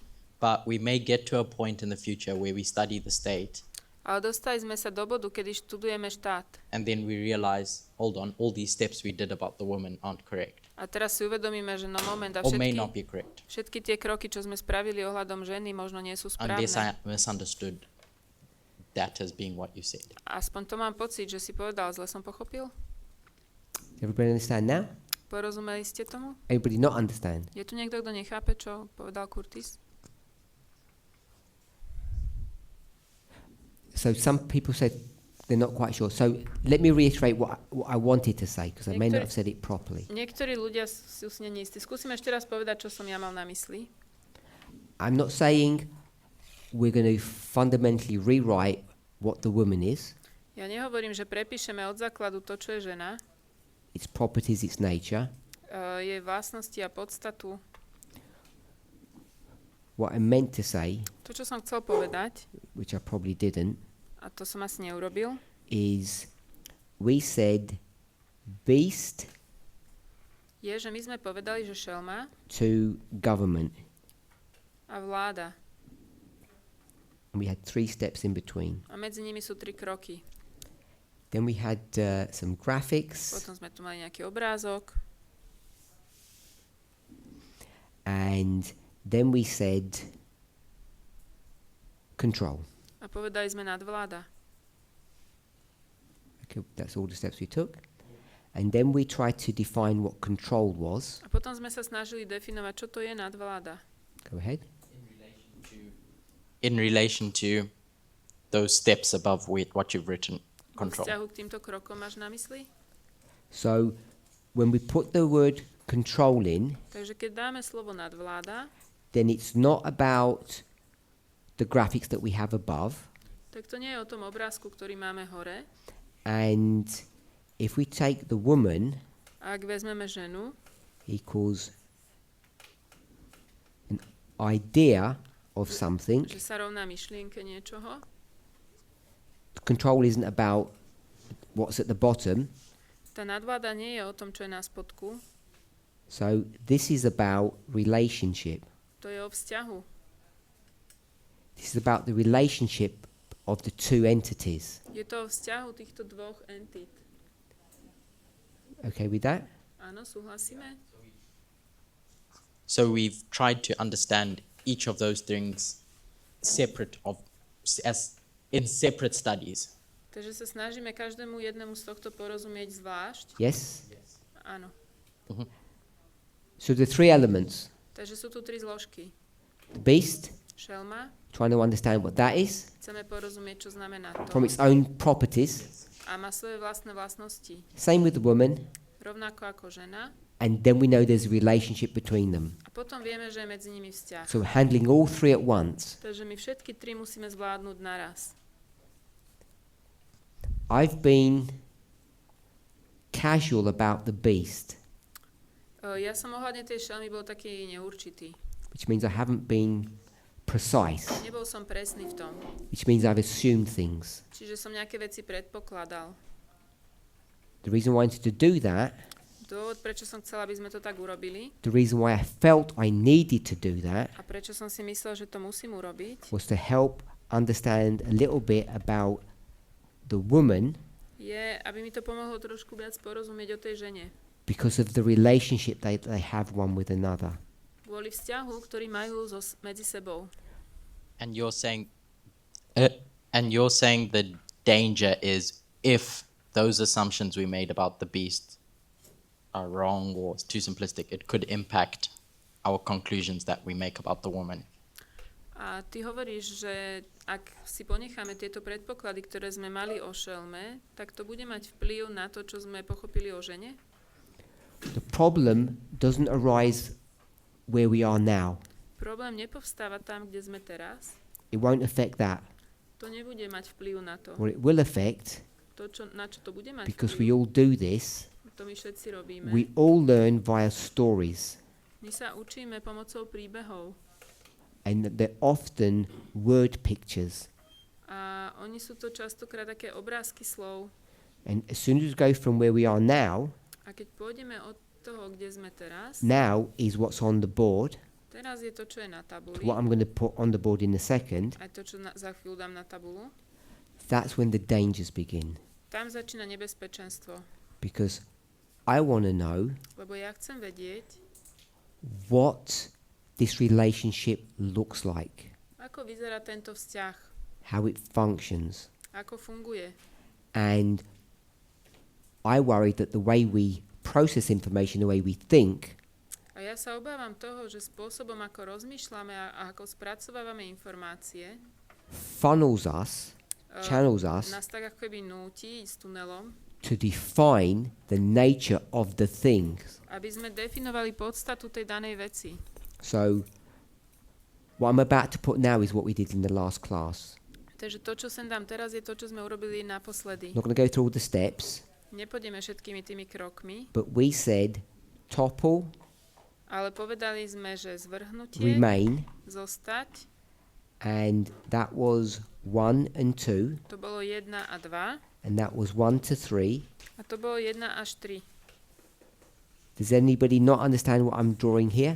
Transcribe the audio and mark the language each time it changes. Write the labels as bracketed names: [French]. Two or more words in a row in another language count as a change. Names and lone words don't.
[English] but we may get to a point in the future where we study the state, [Slovak] ale dostali sme sa do bodu, kedy študujeme štát. [English] and then we realize, hold on, all these steps we did about the woman aren't correct, [Slovak] A teraz si uvedomíme, že no moment a [English] or may not be correct, [Slovak] všetky tie kroky, čo sme spravili ohľadom ženy, možno nie sú [English] unless [Slovak] správne. [English] I misunderstood that as being what you said. [Slovak] Aspoň to mám pocit, že si povedal, zle som pochopil. [English] Everybody understand now? [Slovak] Porozumeli ste tomu? [English] Everybody not understand? [Slovak] Je tu niekto, kto nechápe, čo povedal Curtis? [English] So some people said they're not quite sure. So let me reiterate what I wanted to say, because I may not [Slovak] Niektorí- [English] have said it properly. [Slovak] Niektorí ľudia sú si neistí. Skúsim ešte raz povedať, čo som ja mal na mysli. [English] I'm not saying we're going to fundamentally rewrite what the woman is, [Slovak] Ja nehovorím, že prepíšeme od základu to, čo je žena, [English] its properties, its nature. [Slovak] jej vlastnosti a podstatu. [English] What I meant to say, [Slovak] To, čo som chcel povedať, [English] which I probably didn't, [Slovak] a to som asi neurobil, [English] is we said beast [Slovak] je, že my sme povedali, že šelma [English] to government. [Slovak] a vláda. [English] And we had 3 steps in between. [Slovak] A medzi nimi sú 3 kroky. [English] Then we had some graphics, [Slovak] Potom sme tu mali nejaký obrázok. [English] and then we said control. [Slovak] A povedali sme nadvláda. [English] Okay, that's all the steps we took. And then we tried to define what control was. [Slovak] A potom sme sa snažili definovať, čo to je nadvláda. [English] Go ahead. In relation to those steps above what you've written, [Slovak] Vo [English] control. [Slovak] vzťahu k týmto krokom máš na mysli? [English] So when we put the word control in, [Slovak] Takže keď dáme slovo nadvláda, [English] then it's not about the graphics that we have above. [Slovak] tak to nie je o tom obrázku, ktorý máme hore. [English] And if we take the woman [Slovak] A ak vezmeme ženu, [English] equals an idea of something, [Slovak] že sa rovná myšlienke niečoho, [English] control isn't about what's at the bottom. [Slovak] tá nadvláda nie je o tom, čo je na spodku, [English] So this is about relationship. [Slovak] to je o vzťahu. [English] This is about the relationship of the 2 entities. [Slovak] Je to o vzťahu týchto dvoch entít. [English] Okay with that? [Slovak] Áno, súhlasíme? [English] So we've tried to understand each of those things as in separate studies. [Slovak] Takže sa snažíme každému jednému z tohto porozumieť zvlášť. [English] Yes? [Slovak] Áno. [English] So the 3 elements. [Slovak] Takže sú tu 3 zložky. [English] The beast, [Slovak] Šelma, [English] trying to understand what that is [Slovak] chceme porozumieť, čo znamená to. [English] from its own properties. [Slovak] A má svoje vlastné vlastnosti. [English] Same with the woman. [Slovak] Rovnako ako žena. [English] And then we know there's a relationship between them. [Slovak] A potom vieme, že je medzi nimi vzťah. [English] So we're handling all 3 at once. [Slovak] Takže my všetky 3 musíme zvládnuť naraz. [English] I've been casual about the beast, [Slovak] Ja som ohľadne tej šelmy bol taký neurčitý. [English] which means I haven't been precise, [Slovak] Nebol som presný v tom. [English] which means I've assumed things. [Slovak] Čiže som nejaké veci predpokladal. [English] The reason why I wanted to do that, [Slovak] Dôvod, prečo som chcela, aby sme to tak urobili [English] the reason why I felt I needed to do that, [Slovak] a prečo som si myslel, že to musím urobiť, [English] was to help understand a little bit about the woman [Slovak] je, aby mi to pomohlo trošku viac porozumieť o tej žene. [English] because of the relationship they have one with another. [Slovak] Kvôli vzťahu, ktorý majú medzi sebou. [English] And you're saying the danger is if those assumptions we made about the beast are wrong or too simplistic, it could impact our conclusions that we make about the woman. [Slovak] A ty hovoríš, že ak si ponecháme tieto predpoklady, ktoré sme mali o šelme, tak to bude mať vplyv na to, čo sme pochopili o žene? [English] The problem doesn't arise where we are now. [Slovak] Problém nepovstáva tam, kde sme teraz. [English] It won't affect that. [Slovak] To nebude mať vplyv na to. [English] What it will affect, [Slovak] To, na čo to bude mať [English] because we [Slovak] vplyv, [English] all do this, [Slovak] to my všetci robíme. [English] we all learn via stories. [Slovak] My sa učíme pomocou príbehov. [English] And they're often word pictures. [Slovak] A oni sú to častokrát také obrázky slov. [English] And as soon as we go from where we are now, [Slovak] A keď pôjdeme od toho, kde sme teraz, [English] now is what's on the board, [Slovak] teraz je to, čo je na to tabuli, [English] what I'm going to put on the board in a second, [Slovak] aj to, čo za chvíľu dám na tabulu, [English] that's when the dangers begin. [Slovak] tam začína nebezpečenstvo. [English] Because I want to know [Slovak] Lebo ja chcem vedieť, [English] what this relationship looks like, [Slovak] ako vyzerá tento vzťah, [English] how it functions. [Slovak] ako funguje. [English] And I worry that the way we process information, the way we think, [Slovak] A ja sa obávam toho, že spôsobom, ako rozmýšľame a ako spracovávame informácie, [English] funnels us channels us [Slovak] nás tak ako keby núti s tunelom, [English] to define the nature of the things. [Slovak] aby sme definovali podstatu tej danej veci. [English] So what I'm about to put now is what we did in the last class. [Slovak] Takže to, čo sem dám teraz, je to, čo sme urobili naposledy. [English] I'm not going to go through all the steps, [Slovak] Nepôjdeme všetkými tými krokmi, [English] but we said topple, [Slovak] ale povedali sme, že zvrhnutie, [English] remain, [Slovak] zostať, [English] and that was 1 and 2, [Slovak] to bolo 1 a 2, [English] and that was 1 to 3. [Slovak] a to bolo 1 až 3. [English] Does anybody not understand what I'm drawing here?